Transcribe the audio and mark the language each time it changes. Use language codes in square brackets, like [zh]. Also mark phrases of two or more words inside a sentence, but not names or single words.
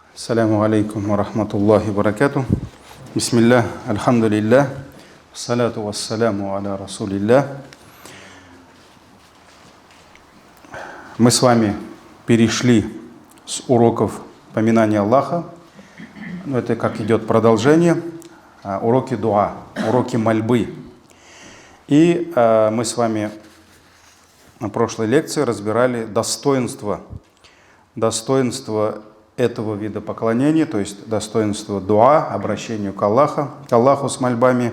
[ar] السلام عليكم ورحمة الله وبركاته بسم الله الحمد لله الصلاة والسلام على رسول الله. [ru] Мы с вами перешли с уроков поминания Аллаха, это как идет продолжение, уроки дуа, уроки мольбы. И мы с вами на прошлой лекции разбирали достоинство этого вида поклонения, то есть достоинство дуа, обращению к Аллаху с мольбами.